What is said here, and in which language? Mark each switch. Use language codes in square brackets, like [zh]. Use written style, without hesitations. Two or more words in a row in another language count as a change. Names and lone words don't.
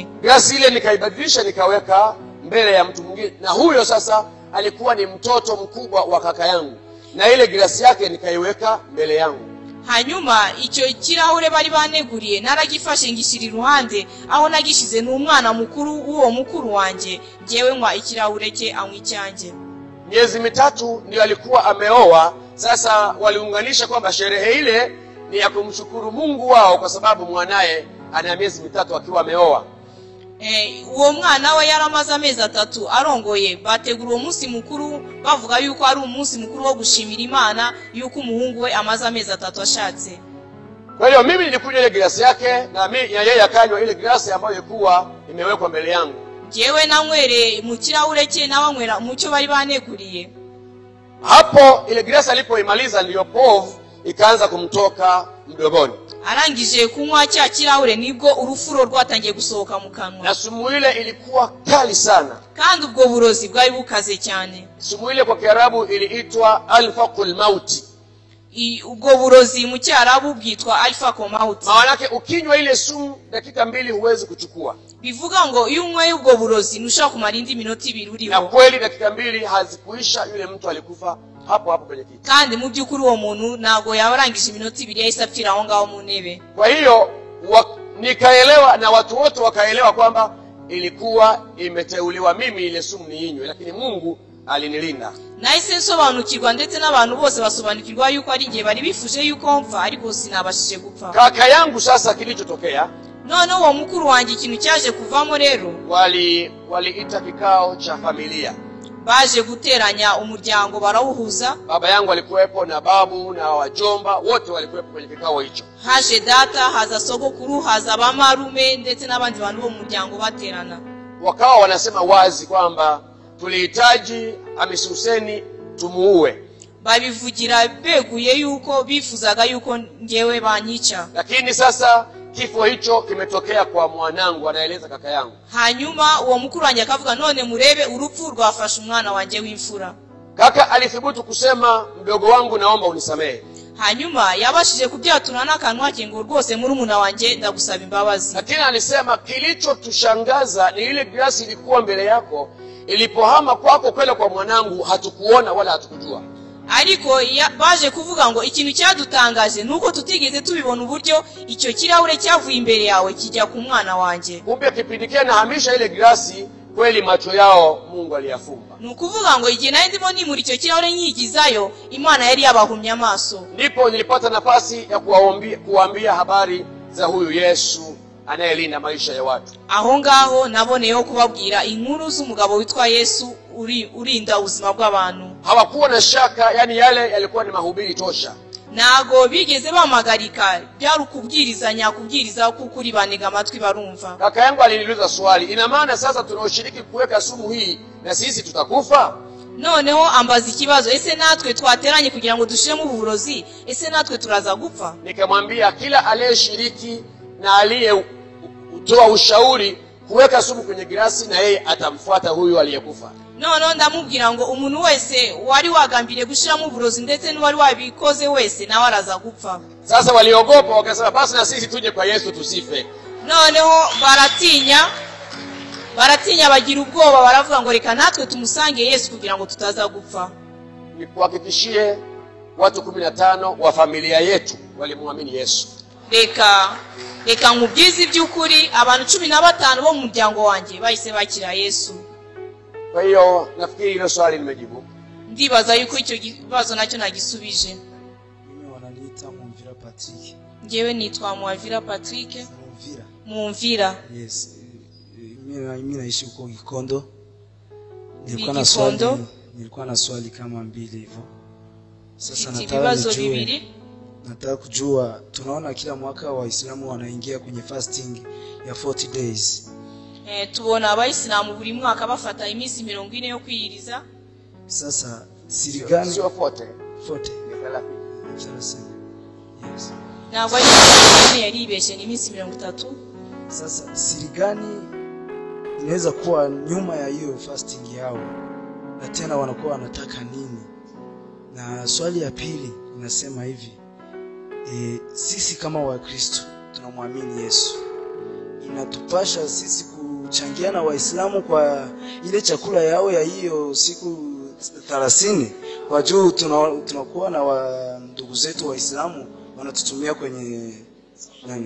[sw] Glasi ile nikaibadilisha nikaweka mbele ya mtu mwingine, na huyo sasa alikuwa ni mtoto mkubwa wa kaka yangu, na ile glasi yake nikaiweka mbele yangu. [rw] Hanyuma icyo kirahure bari baneguriye naragifashe ngishyira iruhande, aho nagishize n'umwana mukuru uwo mukuru wanjye, njyewe nywa ikirahure cye anywa icyanjye. [sw] Miezi mitatu ndio alikuwa ameoa. Sasa waliunganisha kwamba sherehe ile ni ya kumshukuru Mungu wao kwa sababu mwanae ana miezi mitatu akiwa ameoa. [rw] Uwo mwana we yaramaze amezi 3 arongoye, bategura uwo munsi mukuru bavuga yuko ari umunsi mukuru wo gushimira Imana yuko umuhungu we amaze amezi 3 ashatse. [sw] Kwa hiyo mimi nilikunywa ile glasi yake, na yeye akanywa ile glasi ambayo ilikuwa imewekwa mbele yangu. [rw] Jewe nanywere mu kirahure cye nabanywera mu cyo bari baneguriye. [sw] Hapo ile glasi alipoimaliza ndio povu ikaanza kumtoka mdomoni. [rw] Arangije kunywa cya kirahure nibwo urufuro rwatangiye gusohoka mu kanwa. [sw] Na sumu ile ilikuwa kali sana. [rw] Kandi ubwo burozi bwari bukaze cyane. [sw] Sumu ile kwa Kiarabu iliitwa [ar] الفاقول الموت. [rw] Ubwo burozi mu Kiarabu bwitwa [ar] الفاقول الموت. [sw] Maana yake ukinywa ile sumu dakika 2 huwezi kuchukua. [rw] Bivuga ngo iyo unywe ubwo burozi ntushaka kumara indi minota 2 uriho. [sw] Na kweli dakika 2 hazikuisha, yule mtu alikufa hapo hapo kwenye kiti. [rw] Kandi mu byukuri uwo muntu nago yabarangije iminota 2 yahise apfira aho ngaho mu ntebe. [sw] Kwa hiyo nikaelewa na watu wote wakaelewa kwamba ilikuwa imeteuliwa mimi ile sumu niinywe, lakini Mungu alinilinda. [rw] Nahise nsobanukirwa ndetse n'abantu bose basobanukirwa yuko ari ngiye bari bifuje yuko mfa, ariko sinabashije gupfa. [sw] Kaka yangu sasa kilichotokea, [rw] none uwo mukuru wanjye ikintu cyaje kuvamo rero, [sw] waliita kikao cha familia. [rw] Baje guteranya umuryango barawuhuza. [sw] Baba yangu alikuwepo na babu na wajomba wote walikuwepo kwenye kikao hicho. [rw] Haje data, haza sogokuru, haza bamarume ndetse n'abandi bantu bo muryango baterana. [sw] Wakawa wanasema wazi kwamba tulihitaji Hamisi Huseni tumuue. [rw] Babivugira beguye yuko bifuzaga yuko ngewe banyica. [sw] Lakini sasa kifo hicho kimetokea kwa mwanangu, anaeleza kaka yangu. [rw] Hanyuma uwo mukuru wanjye akavuga none murebe urupfu rwafashe umwana wanjye w'imfura. [sw] Kaka alithubutu kusema mdogo wangu naomba unisamehe. [rw] Hanyuma yabashije kubyatura n'akanwa ke ngo rwose murumuna wanjye ndagusaba imbabazi. [sw] Lakini alisema kilichotushangaza ni ile glasi ilikuwa mbele yako, ilipohama kwako kwenda kwa mwanangu hatukuona wala hatukujua. [rw] Ariko baje kuvuga ngo ikintu cyadutangaje nuko tutigeze tubibona uburyo icyo kirahure cyavuye imbere yawe kijya ku mwana wanjye. [sw] Kumbe kipindi kile nahamisha ile glasi, kweli macho yao Mungu aliyafumba. [rw] Nukuvuga ngo igihe naye ndimo nimuri icyo kirahure nyigizayo, Imana yari yabahumye amaso. [sw] Ndipo nilipata nafasi ya kuambia habari za huyu Yesu anayelinda maisha ya watu. [rw] Aho ngaho naboneyeho kubabwira inkuru z'umugabo witwa Yesu urinda ubuzima bw'abantu. [sw] Hawakuwa na shaka, yani yale yalikuwa ni mahubiri tosha. [rw] Nago bigeze bamagarika, byari kubwiriza kuko uri banega amatwi barumva. [sw] Kaka yangu aliniuliza swali, ina maana sasa tunaoshiriki kuweka sumu hii na sisi tutakufa? [rw] Noneho ambaza ikibazo, ese natwe twateranye kugira ngo dushiremo uburozi, ese natwe turaza gupfa? [sw] Nikamwambia kila aliyeshiriki na aliyetoa ushauri kuweka sumu kwenye glasi, na yeye atamfuata huyu aliyekufa. [rw] Noneho ndamubwira ngo umuntu wese wari wagambiriye gushiramo uburozi ndetse n'uwari wabikoze wese nawe araza gupfa. [sw] Sasa waliogopa wakasema basi na sisi tuje kwa Yesu tusife. [rw] Noneho baratinya bagira ubwoba, baravuga ngo reka natwe tumusange Yesu kugira ngo tutaza gupfa. [sw] Nikuhakikishie watu 15 wa familia yetu walimwamini Yesu. [rw] Reka nkubwize iby'ukuri, abantu 15 bo mu muryango wanjye bahise bakira Yesu. [sw] Kwa hiyo nafikiri hilo swali nimejibu. [rw] Ndibaza yuko icyo kibazo nacyo nagisubije. [sw] Mimi wananiita Mumvira Patrick. [rw] Ngewe nitwa Mwavira Patrick. [sw] Mumvira. Yes. Mimi naishi huko Gikondo. Nilikuwa na swali kama 2 hivyo. Sasa nataka kujua, tunaona kila mwaka Waislamu wanaingia kwenye fasting ya 40 days. [rw] Tubona Abayisilamu buri mwaka bafata iminsi 40 yo kwiyiriza. [sw] Sasa siri gani? Sio 40. 40. Ni 30. 30. Yes. [rw] ntabwo ari iminsi yaribeshye ni iminsi 30. [sw] Sasa siri gani inaweza kuwa nyuma ya hiyo fasting yao, na tena wanakuwa wanataka nini? Na swali ya pili inasema hivi, sisi kama Wakristo tunamwamini Yesu, inatupasha sisi kuchangia na Waislamu kwa ile chakula yao ya hiyo siku 30, kwa juu tunakuwa na ndugu zetu Waislamu wanatutumia kwenye nani?